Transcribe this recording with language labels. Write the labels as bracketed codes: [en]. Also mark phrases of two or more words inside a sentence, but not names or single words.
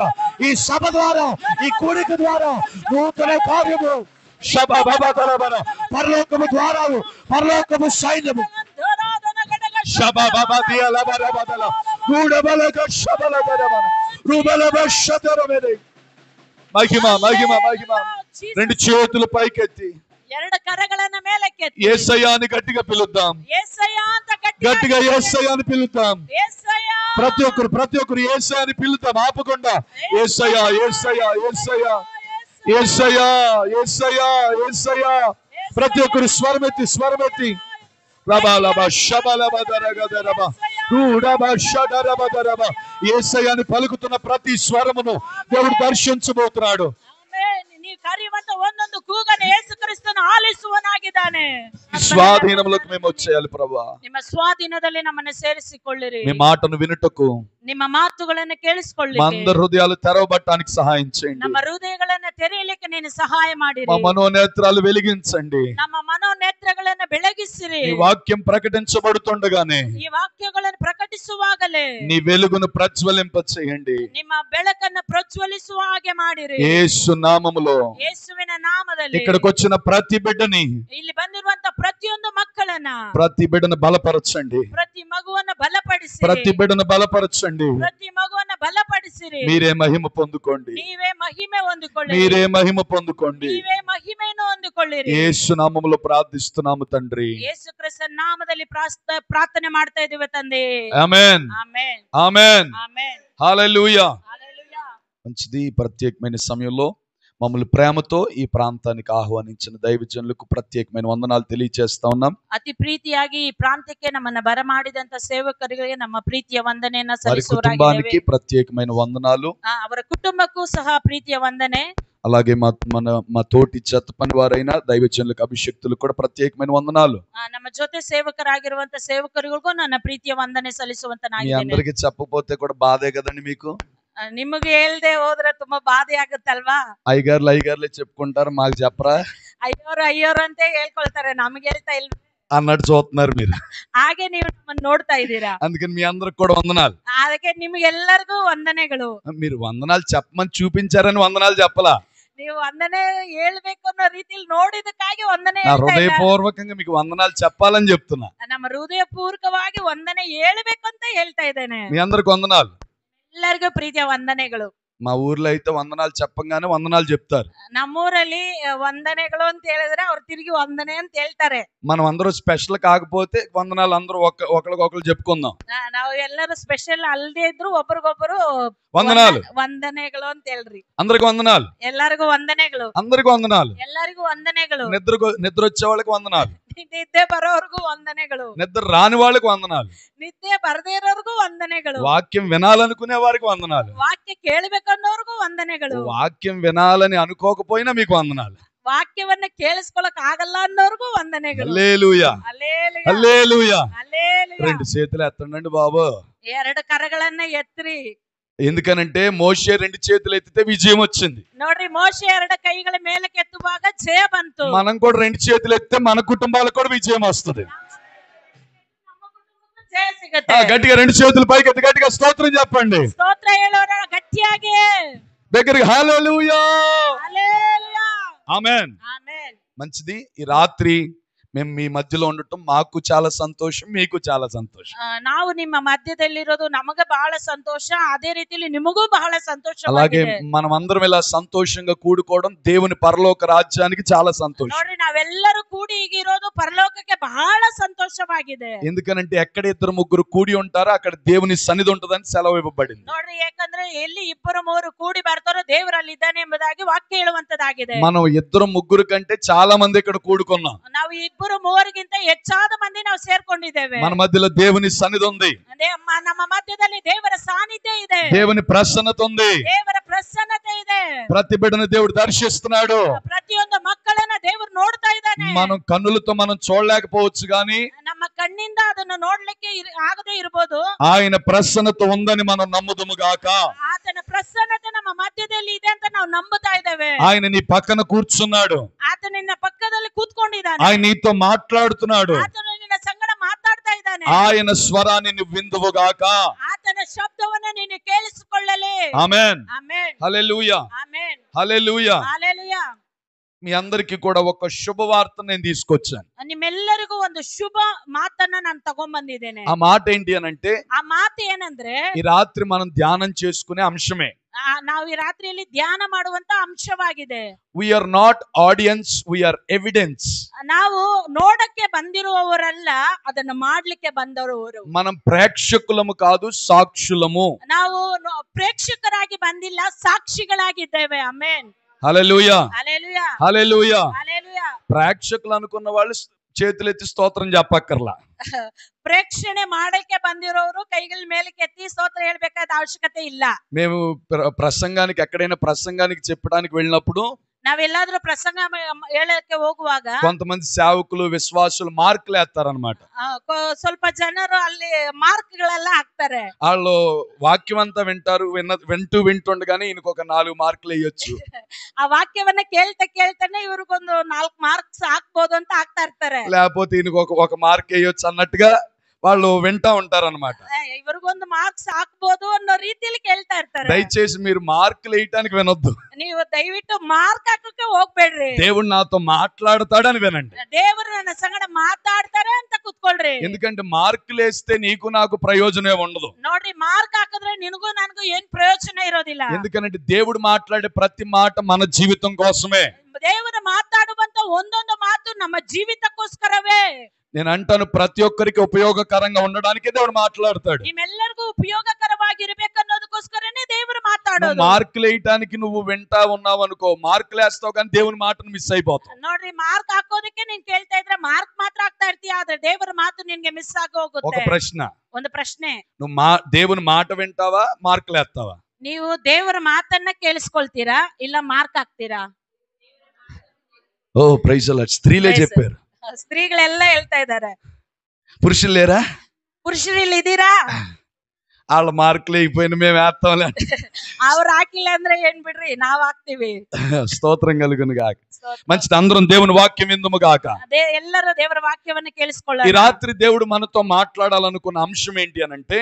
[te] ఈ సభ ద్వారా, ఈ కూడిక ద్వారా నూతన కార్యము పరలోకము ద్వారాలు, పరలోకము సైన్యము మహిమ మహిమ మహిమ. రెండు చేతులు పైకెత్తి [kn] ಎರಡು ಕರಗಳನ್ನು ಮೇಲಕ್ಕೆತ್ತಿ [te] యేసయ్యా అని గట్టిగా పిలుద్దాం. [kn] యేసయ్యా ಅಂತ [te] గట్టిగా యేసయ్యా అని పిలుద్దాం. యేసయ్యా ప్రతి ఒక్కరు యేసయ్య అని పిలుతాం ఆపకుండా. యేసయ్య యేసయ్య యేసయ్య యేసయ్య యేసయ్య యేసయ్య. ప్రతి ఒక్కరు స్వరమెత్తి యేసయ్య అని పలుకుతున్న ప్రతి స్వరమును దేవుడు దర్శించబోతున్నాడు. స్వాధీనంలోకి మేము వచ్చేయాలి ప్రభువా. [kn] ನಿಮ್ಮ ಸ್ವಾಧೀನದಲ್ಲಿ ನಮ್ಮನ್ನು ಸೇರಿಸಿಕೊಳ್ಳಿರಿ. [te] మీ మాటను వినుటకు [kn] ನಿಮ್ಮ ಮಾತುಗಳನ್ನು ಕೇಳಿಸಿಕೊಳ್ಳಿರಿ. [te] మా అందరి హృదయాలు తెరవబడటానికి సహాయం చేయండి. [kn] ನಮ್ಮ ಹೃದಯಗಳನ್ನು ತೆರೆಯಲಿಕ್ಕೆ ನೀನು ಸಹಾಯ ಮಾಡಿರಿ. [te] మా మనోనేత్రాలు వెలిగించండి. [kn] ನಮ್ಮ ಮನೋನೇತ್ರಗಳನ್ನು ಬೆಳಗಿಸಿರಿ. [te] ఈ వాక్యం ప్రకటించబడుతుండగానే [kn] ಈ ವಾಕ್ಯಗಳನ್ನು ಪ್ರಕಟಿಸುವಾಗಲೇ [te] నీ వెలుగును ప్రజ్వలింప చేయండి. [kn] ನಿಮ್ಮ ಬೆಳಕನ್ನು ಪ್ರಜ್ವಲಿಸುವ ಹಾಗೆ ಮಾಡಿರಿ. [te] యేసు నామములో [kn] ಯೇಸುವಿನ ನಾಮದಲ್ಲಿ [te] ఇక్కడికి వచ్చిన ప్రతి బిడ్డని [kn] ಇಲ್ಲಿ ಬಂದಿರುವಂತ ಪ್ರತಿಯೊಂದು ಮಕ್ಕಳನ್ನ [te] ప్రతి బిడ్డను బలపరచండి. [kn] ಪ್ರತಿ ಮಗುವನ್ನ ಬಲಪಡಿಸಿರಿ. [te] ప్రతి బిడ్డను బలపరచండి. [kn] ಪ್ರತಿ ಮಗುವನ್ನ ಬಲಪಡಿಸಿರಿ. [te] మీరే మహిమ పొందుకోండి. [kn] ನೀವೇ ಮಹಿಮೆ ಹೊಂದಿಕೊಳ್ಳಿರಿ. [te] మీరే మహిమ పొందుకోండి. [kn] ನೀವೇ ಮಹಿಮೆಯನ್ನು ಹೊಂದಿಕೊಳ್ಳಿರಿ. [te] యేసు నామములో ప్రార్థిస్తున్నాము తండ్రి. [kn] ಯೇಸು ಕ್ರಿಸ್ತನ ನಾಮದಲ್ಲಿ ಪ್ರಾರ್ಥನೆ ಮಾಡ್ತಾ ಇದ್ದೀವಿ ತಂದೆ. [te] ఆమేన్ [kn] ಆಮೆನ್ [te] ఆమేన్ [kn] ಆಮೆನ್. [te] హల్లెలూయా. హల్లెలూయా. మంచిది. ఈ ప్రత్యేకమైన సమయంలో మమ్మల్ని ప్రేమతో ఈ ప్రాంతానికి ఆహ్వానించిన దైవజనులకు ప్రత్యేకమైన వందనాలు తెలియజేస్తా ఉన్నాం. [kn] ಅತಿ ಪ್ರೀತಿಯಾಗಿ ಈ ಪ್ರಾಂತ್ಯಕ್ಕೆ ನಮ್ಮನ್ನ ಬರಮಾಡಿದಂತ ಸೇವಕರಿಗೆ ನಮ್ಮ ಪ್ರೀತಿಯ ವಂದನೆಯನ್ನ [te] వారి కుటుంబానికి [kn] ಸಲ್ಲಿಸುವರಾಗಿದ್ದೇವೆ. [te] ప్రత్యేకమైన వందనాలు. [kn] ಅವರ ಕುಟುಂಬಕ್ಕೂ ಸಹ ಪ್ರೀತಿಯ ವಂದನೆ. [te] అలాగే మా తోటి చెత్త పని వారైన దైవజనులకు అభిషక్తులకు కూడా ప్రత్యేకమైన వందనాలు. [kn] ನಮ್ಮ ಜೊತೆ ಸೇವಕರಾಗಿರುವಂತ ಸೇವಕರಿಗೂ ನನ್ನ ಪ್ರೀತಿಯ ವಂದನೆ [te] మీ [kn] ಸಲ್ಲಿಸುವಂತನಾಗಿದ್ದೇನೆ. [te] అందరికి చెప్పకపోతే కూడా బాధే కదండి మీకు. [kn] ನಿಮಗೆ ಹೇಳ್ದೆ ಹೋದ್ರೆ ತುಂಬಾ ಬಾಧೆ ಆಗುತ್ತಲ್ವಾ? [te] అయ్యగారులే చెప్పుకుంటారు, మాకు చెప్పరా [kn] ಅಯ್ಯೋರು ಅಂತ ಹೇಳ್ಕೊಳ್ತಾರೆ, ನಮ್ಗೆ ಹೇಳ್ತಾ ಇಲ್ಲ [te] అన్నట్టు చూస్తున్నారు మీరు. [kn] ಹಾಗೆ ನೀವು ನಮ್ಮನ್ನ ನೋಡ್ತಾ ಇದ್ದೀರಾ. [te] అందుకని మీ అందరికి కూడా వందనాలు. [kn] ಅದಕ್ಕೆ ನಿಮ್ಗೆಲ್ಲರಿಗೂ ವಂದನೆಗಳು. [te] మీరు వందనాలు చెప్పమని చూపించారని వందనాలు చెప్పలా. [kn] ನೀವು ವಂದನೆ ಹೇಳ್ಬೇಕು ಅನ್ನೋ ರೀತಿಯಲ್ಲಿ ನೋಡಿದಕ್ಕಾಗಿ ವಂದನೆ [te] నా హృదయపూర్వకంగా మీకు వందనాలు చెప్పాలని చెప్తున్నా. [kn] ನಮ್ಮ ಹೃದಯ ಪೂರ್ವಕವಾಗಿ ವಂದನೆ ಹೇಳ್ಬೇಕು ಅಂತ ಹೇಳ್ತಾ ಇದ್ದೇನೆ. [te] మీ అందరికి వందనాలు. [kn] ಎಲ್ಲರಿಗೂ ಪ್ರೀತಿಯ ವಂದನೆಗಳು. [te] మా ఊర్లో అయితే వందనాలు చెప్పంగానే వందనాలు చెప్తారు. [kn] ನಮ್ಮೂರಲ್ಲಿ ವಂದನೆಗಳು ಅಂತ ಹೇಳಿದ್ರೆ ಅವ್ರು ತಿರುಗಿ ವಂದನೆ ಅಂತ ಹೇಳ್ತಾರೆ. [te] మనం అందరూ స్పెషల్ కాకపోతే వందనాలు అందరూ ఒకరికొకరు చెప్పుకుందాం. [kn] ನಾವು ಎಲ್ಲರೂ ಸ್ಪೆಷಲ್ ಅಲ್ಲದೆ ಇದ್ರು ಒಬ್ಬರಿಗೊಬ್ಬರು [te] వందనాలు [kn] ವಂದನೆಗಳು ಅಂತ ಹೇಳ್ರಿ. [te] అందరికి వందనాలు. [kn] ಎಲ್ಲರಿಗೂ ವಂದನೆಗಳು. [te] అందరికి వందనాలు. [kn] ಎಲ್ಲರಿಗೂ ವಂದನೆಗಳು. [te] నిద్ర వచ్చే వాళ్ళకి వందనాలు. [kn] ನಿದ್ದೆ ಬರೋರ್ಗೂ ವಂದನೆಗಳು. [te] నిద్ర రాని వాళ్ళకి వందనాలు. [kn] ನಿದ್ದೆ ಬರದೇ ಇರೋರ್ಗೂ ವಂದನೆಗಳು. [te] వాక్యం వినాలనుకునే వారికి వందనాలు. [kn] ವಾಕ್ಯ ಕೇಳಬೇಕನ್ನೋರ್ಗೂ ವಂದನೆಗಳು. [te] వాక్యం వినాలని అనుకోకపోయినా మీకు వందనాలు. [kn] ವಾಕ್ಯವನ್ನ ಕೇಳಿಸ್ಕೊಳಕ್ ಆಗಲ್ಲ ಅನ್ನೋರ್ಗೂ ವಂದನೆಗಳು. [te] హల్లెలూయా [kn] ಹಲ್ಲೆಲೂಯಾ [te] హల్లెలూయా. [kn] ಹಲ್ಲೆಲೂಯಾ. [te] రెండు చేతులు ఎత్తండి బాబు. [kn] ಎರಡು ಕರಗಳನ್ನ ಎತ್ರಿ. [te] ఎందుకనంటే మోషే రెండు చేతులు ఎత్తితే విజయం వచ్చింది. [kn] ನೋಡ್ರಿ, ಮೋಶೆ ಎರಡು ಕೈಗಳ ಮೇಲಕ್ಕೆ ಎತ್ತುವಾಗ ಜಯ ಬಂತು. [te] మనం కూడా రెండు చేతులు ఎత్తితే మన కుటుంబాలకు కూడా విజయం వస్తుంది. [kn] ಜಯ ಸಿಗುತ್ತೆ. [te] గట్టిగా రెండు చేతులు పైకి ఎత్తి గట్టిగా స్తోత్రం చెప్పండి. [kn] ಸ್ತೋತ್ರ ಹೇಳೋಣ ಗಟ್ಟಿಯಾಗಿ. [te] దగ్గరికి హల్లెలూయా హల్లెలూయా. ఆమేన్. ఆమేన్. మంచిది. ఈ రాత్రి మేము మీ మధ్యలో ఉండటం మాకు చాలా సంతోషం, మీకు చాలా సంతోషం. [kn] ನಾವು ನಿಮ್ಮ ಮಧ್ಯದಲ್ಲಿರೋದು ನಮಗೆ ಬಹಳ ಸಂತೋಷ, ಅದೇ ರೀತಿಯಲ್ಲಿ ನಿಮಗೂ ಬಹಳ [te] అలాగే [kn] ಸಂತೋಷವಾಗಿದೆ. [te] మనం అందరం ఇలా సంతోషంగా కూడుకోవడం దేవుని పరలోక రాజ్యానికి చాలా సంతోషం. [kn] ನೋಡ್ರಿ, ನಾವೆಲ್ಲರೂ ಕೂಡಿ ಈಗಿರೋದು ಪರಲೋಕಕ್ಕೆ ಬಹಳ ಸಂತೋಷವಾಗಿದೆ. [te] ఎందుకనంటే ఎక్కడ ఇద్దరు ముగ్గురు కూడి ఉంటారో అక్కడ దేవుని సన్నిధి ఉంటదని సెలవు ఇవ్వబడింది. [kn] ನೋಡ್ರಿ, ಯಾಕಂದ್ರೆ ಎಲ್ಲಿ ಇಬ್ಬರು ಮೂವರು ಕೂಡಿ ಬರ್ತಾರೋ ದೇವರಲ್ಲಿ ಇದ್ದಾನೆ ಎಂಬುದಾಗಿ ವಾಕ್ಯ ಹೇಳುವಂತದಾಗಿದೆ. [te] మనం ఇద్దరు ముగ్గురు కంటే చాలా మంది ఇక్కడ కూడుకున్నాం. [kn] ನಾವು ಇಬ್ಬರು ಮೂವರಿಗಿಂತ ಹೆಚ್ಚಾದ ಮಂದಿ ನಾವು ಸೇರ್ಕೊಂಡಿದ್ದೇವೆ. [te] మన మధ్యలో దేవుని సన్నిధి ఉంది. [kn] ನಮ್ಮ ಮಧ್ಯದಲ್ಲಿ ದೇವರ ಸಾನ್ನಿಧ್ಯ ಇದೆ. [te] దేవుని ప్రసన్నత ఉంది. [kn] ದೇವರ ಪ್ರಸನ್ನತೆ ಇದೆ. [te] ప్రతి బిడ్డను దేవుడు దర్శిస్తున్నాడు. [kn] ಪ್ರತಿಯೊಂದು ಮಕ್ಕಳನ್ನ ದೇವರು ನೋಡ್ತಾ ಇದ್ದಾನೆ. [te] మనం కన్నులతో మనం చూడలేకపోవచ్చు గాని [kn] ನಮ್ಮ ಕಣ್ಣಿಂದ ಅದನ್ನು ನೋಡ್ಲಿಕ್ಕೆ ಆಗದೆ ಇರಬಹುದು. [te] ఆయన ప్రసన్నత ఉందని మనం నమ్ముదుము గాక. [kn] ಆತನ ಪ್ರಸನ್ನತೆ ನಮ್ಮ ಮಧ್ಯದಲ್ಲಿ ಇದೆ ಅಂತ ನಾವು ನಂಬುತ್ತಾ ಇದ್ದೇವೆ. [te] ఆయన నీ పక్కన కూర్చున్నాడు. [kn] ಆತ ನಿನ್ನ ಪಕ್ಕದಲ್ಲಿ ಕೂತ್ಕೊಂಡಿದ್ದಾನೆ. [te] ఆయన నీతో మాట్లాడుతున్నాడు. [kn] ಆತನು ನಿನ್ನ ಸಂಗಡ ಮಾತಾಡ್ತಾ ಇದ್ದಾನೆ. [te] ఆయన స్వరాన్ని నువ్వు విందువు గాక. [kn] ಆತನ ಶಬ್ದವನ್ನು ನೀನು ಕೇಳಿಸಿಕೊಳ್ಳಲಿ. [te] ఆమేన్. [kn] ಆಮೆನ್. [te] హల్లెలూయా [kn] ಆಮೆನ್. [te] హల్లెలూయా. హల్లెలూయా. మీ అందరికి కూడా ఒక శుభవార్త నేను తీసుకొచ్చాను. [kn] ನಿಮ್ಮೆಲ್ಲರಿಗೂ ಒಂದು ಶುಭ ಮಾತನ್ನ ನಾನು ತಗೊಂಡ್ಬಂದಿದ್ದೇನೆ. [te] ఆ మాట ఏంటి అనంటే [kn] ಆ ಮಾತು ಏನಂದ್ರೆ, [te] ఈ రాత్రి మనం ధ్యానం చేసుకునే అంశమే. [kn] ನಾವು ಈ ರಾತ್ರಿಯಲ್ಲಿ ಧ್ಯಾನ ಮಾಡುವಂತ ಅಂಶವಾಗಿದೆ. [en] We are not audience, we are evidence. [kn] ನಾವು ನೋಡಕ್ಕೆ ಬಂದಿರುವವರಲ್ಲ, ಅದನ್ನು ಮಾಡ್ಲಿಕ್ಕೆ ಬಂದವರು. [te] మనం ప్రేక్షకులము కాదు, సాక్షులము. [kn] ನಾವು ಪ್ರೇಕ್ಷಕರಾಗಿ ಬಂದಿಲ್ಲ, ಸಾಕ್ಷಿಗಳಾಗಿದ್ದೇವೆ. ಆಮೆನ್. [te] హల్లెలూయా, హల్లెలూయా, హల్లెలూయా. హల్లెలూయా. ప్రేక్షకులు అనుకున్న వాళ్ళు చేతులెత్తి స్తోత్రం చెప్పక్కర్లా. [kn] ప్రేక్షಣೆ ಮಾಡಕ್ಕೆ ಬಂದಿರೋರು ಕೈಗಳ ಮೇಲಕ್ಕೆ ಎತ್ತಿ ಸ್ತೋತ್ರ ಹೇಳ್ಬೇಕಾದ ಅವಶ್ಯಕತೆ ಇಲ್ಲ. [te] మేము ప్రసంగానికి ఎక్కడైనా ప్రసంగానికి చెప్పడానికి వెళ్ళినప్పుడు [kn] ನಾವೆಲ್ಲಾದ್ರೂ ಪ್ರಸಂಗ ಹೇಳಕ್ಕೆ ಹೋಗುವಾಗ [te] కొంతమంది సేవకులు విశ్వాసులు మార్కులు వేస్తారనమాట. [kn] ಸ್ವಲ್ಪ ಜನರು ಅಲ್ಲಿ మార్క్ గಳೆಲ್ಲ ಹಾಕ್ತಾರೆ. [te] వాళ్ళు వాక్యం అంతా వింటారు, వింటుండగానే ఈయనకు ఒక 4 మార్కులు వేయొచ్చు. [kn] ఆ వాక్ಯವನ್ನ ಕೇಳ್ತಾನೆ ಇವ್ರಿಗೊಂದು 4 మార్క్స్ ಹಾಕ್ಬೋದು ಅಂತ ಹಾಕ್ತಾ ಇರ್ತಾರೆ. [te] లేకపోతే ఈయనకు ఒక మార్క్ వేయొచ్చు అన్నట్టుగా వాళ్ళు వింటా ఉంటారన్నమాట. [kn] ఇవరిಗೊಂದು మార్క్స్ ಹಾಕ್ಬೋದು ಅನ್ನೋ ರೀತಿಯಲ್ಲಿ ಕೇಳ್ತಾ ಇರ್ತಾರೆ. [te] దయచేసి మీరు మార్కులు వేయటానికి వినొద్దు. [kn] ನೀವು ದಯವಿಟ್ಟು మార్క్ ಹಾಕಕ್ಕೆ ಹೋಗ್ಬೇಡ್ರಿ. [te] దేవుడు నాతో మాట్లాడతాడని వినండి. [kn] ದೇವರು ನನ್ನ ಸಂಗಡ ಮಾತಾಡ್ತಾರೆ ಅಂತ ಕೂತ್ಕೊಳ್ರಿ. [te] ఎందుకంటే మార్కులు వేస్తే నీకు నాకు ప్రయోజనం ఉండదు. [kn] ನೋಡ್ರಿ, మార్క్ ಹಾಕಿದ್ರೆ ನಿನಗೂ ನನಗೂ ಏನ್ ಪ್ರಯೋಜನ ಇರೋದಿಲ್ಲ. [te] ఎందుకంటే దేవుడు మాట్లాడే ప్రతి మాట మన జీవితం కోసమే. [kn] ದೇವರು ಮಾತಾಡುವಂತ ಒಂದೊಂದು ಮಾತು ನಮ್ಮ ಜೀವಿತಕ್ಕೋಸ್ಕರವೇ. [te] నేను అంటాను, ప్రతి ఒక్కరికి ఉపయోగకరంగా ఉండడానికి దేవుడు మాట్లాడతాడు. [kn] ನಿಮ್ಮೆಲ್ಲರಿಗೂ ಉಪಯೋಗಕರವಾಗಿರಬೇಕನ್ನೋದಕ್ಕೋಸ್ಕರನೇ ದೇವರು ಮಾತಾಡೋದು. [te] మార్కులు వేయటానికి నువ్వు వింటా ఉన్నావు అనుకో, మార్కులు వేస్తావు కానీ దేవుని మాటను మిస్ అయిపోతావు. [kn] ನೋಡ್ರಿ, మార్క్ ಹಾಕೋದಕ್ಕೆ ನೀನ್ ಕೇಳ್ತಾ ಇದ್ರೆ మార్క్ ಮಾತ್ರ ಹಾಕ್ತಾ ಇರ್ತೀಯ, ಆದ್ರೆ ದೇವರ ಮಾತು ನಿನ್ಗೆ ಮಿಸ್ ಆಗಿ ಹೋಗುತ್ತೆ. [te] ఒక ప్రశ్న, [kn] ಒಂದು ಪ್ರಶ್ನೆ, [te] నువ్వు దేవుని మాట వింటావా, మార్కులు వేస్తావా? [kn] ನೀವು ದೇವರ ಮಾತನ್ನ ಕೇಳಿಸ್ಕೊಳ್ತೀರಾ ಇಲ್ಲ మార్క్ ಹಾಕ್ತೀರಾ? [en] O praise Lord. [te] స్త్రీలే చెప్పారు, [kn] ಸ್ತ್ರೀಗಳೆಲ್ಲ ಹೇಳ್ತಾ ಇದ್ದಾರೆ. [te] పురుషులు లేరా? [kn] ಪುರುಷರು ಇಲ್ಲಿ ಇದೀರಾ? [te] వాళ్ళ మార్కులు అయిపోయిన మేము వేస్తాంలే. [kn] ಅವ್ರು ಹಾಕಿಲ್ಲ ಅಂದ್ರೆ ಏನ್ ಬಿಡ್ರಿ, ನಾವ್ ಹಾಕ್ತಿವಿ. [te] స్తోత్రం కలుగును గాక. మంచిది, అందరం దేవుని వాక్యం విందుము గాక. [kn] ಎಲ್ಲರೂ ದೇವರ ವಾಕ್ಯವನ್ನ ಕೇಳಿಸ್ಕೊಳ್ಳೋಣ. [te] ఈ రాత్రి దేవుడు మనతో మాట్లాడాలనుకున్న అంశం ఏంటి అనంటే,